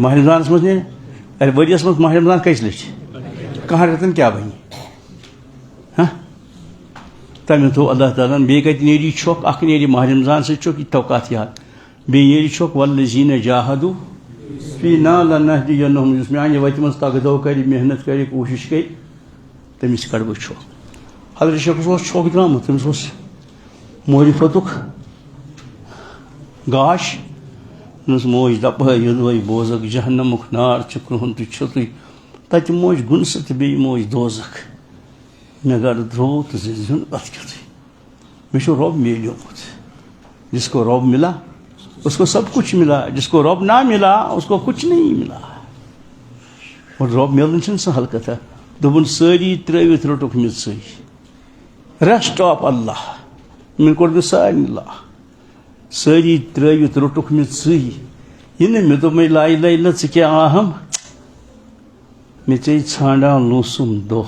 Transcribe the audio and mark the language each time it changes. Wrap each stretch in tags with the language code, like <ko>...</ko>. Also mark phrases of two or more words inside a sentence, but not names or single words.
<ks>ماہِ رمضانس منٛز نیرِ ارے ؤرِیس منٛز ماہِ رمضان کٔژِ لٹہِ 10 رٮ۪تن کیٛاہ بنہِ ہاں تمہِ تھوٚو اللہ تعالیٰ ہن بیٚیہِ کتہِ نیرِ یہِ چھۄکھ اکھ نیرِ ماہِ رمضان سۭتۍ چھۄکھ یہِ تھاو کتھ یاد بیٚیہِ نیرِ چھۄکھ</ks> <ar>والذیٖنَ جاہدوٗ فیٖنَا لَنَہدِیَنَّہُم</ar> <ks>یُس میانہِ وتہِ منٛز تگدو کرِ محنت کرِ کوٗشش کرِ تٔمِس کڑٕ بہٕ چھۄکھ حضرت شیخس اوس چھۄکھ درامُت تٔمِس اوس معرفتُک گاش دوٚپنس موج دپہٕ ہے یوٚدوے بوزکھ جہنمُک نار چھُ کرٛہُن تہٕ چھوٚتُے تتہِ موج گُنسہٕ تہٕ بیٚیہِ موج دوزکھ مےٚ گرٕ درٛوو تہٕ ژٕ زیُن اتھ کیُتھُے</ks> <ur>مجھے رب</ur> <ks>میلیومت.</ks> <ur>جس کو رب ملا اس کو سب کچھ ملا, جس کو رب نہ ملا اس کو کچھ نہیں ملا.</ur> <ks>اور رب ملن چھنہ سہل کتھا. دوپن ساری ترٲوِتھ روٚٹُکھ مےٚ ژٕے. ریسٹ آف اللہ مےٚ کوٚر مےٚ سارنٕے لا. ساری ترٲوِتھ روٚٹُکھ مےٚ ژٕے. یہِ نہٕ مےٚ دوٚپمَے</ks> <ar>لا اِلہَ اِلَّا</ar> <ks>ژٕ کیٛاہ آہَم. مےٚ ژےٚ ژھانڈان لوٗسُم دۄہ.</ks>